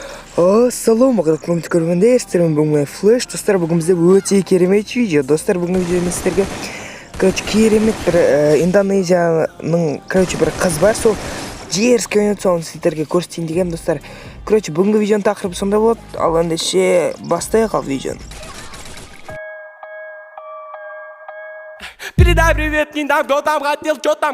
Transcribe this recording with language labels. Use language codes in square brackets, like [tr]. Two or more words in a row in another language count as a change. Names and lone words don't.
[kk] Ассалаумағалейкум көргендер, бүгін флеш. Достар, бүгін бізде өте керемет видео. Достар, бүгін видеоны сіздерге керемет бір Индонезияның бір қыз бар, сол дерзкий ойнайды, соны сіздерге көрсетейін деген. Достар, бүгінгі видеоның тақырыбы сонда болады. Ал ендеше бастайық ал видеоны. [ru] Передай привет, не там, кто там хотел, что там,